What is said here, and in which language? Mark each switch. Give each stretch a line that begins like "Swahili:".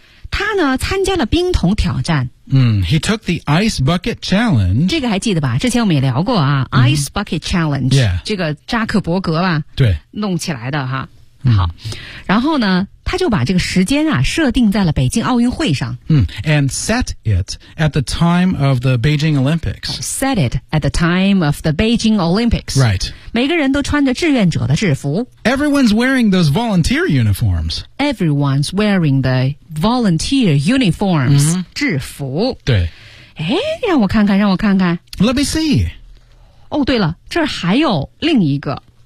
Chinese: 他呢，参加了冰桶挑战。
English: He took the ice bucket challenge.
Chinese: 这个还记得吧？之前我们也聊过啊、mm-hmm. ，ice bucket challenge.
English: Yeah.
Chinese: 这个扎克伯格吧，对，弄起来的哈。好，然后呢，他就把这个时间啊设定在了北京奥运会上。
English: And set it at the time of the Beijing Olympics. Set it at the time of the Beijing Olympics. Right.
Chinese: 每个人都穿着志愿者的制服。
English: Everyone's wearing those volunteer uniforms. Everyone's wearing the volunteer uniforms.、 Mm-hmm.
Chinese: 制服。对。哎，让我看看，让我看看。
English: Let me see.
Chinese: 哦，对了，这儿还有另一个。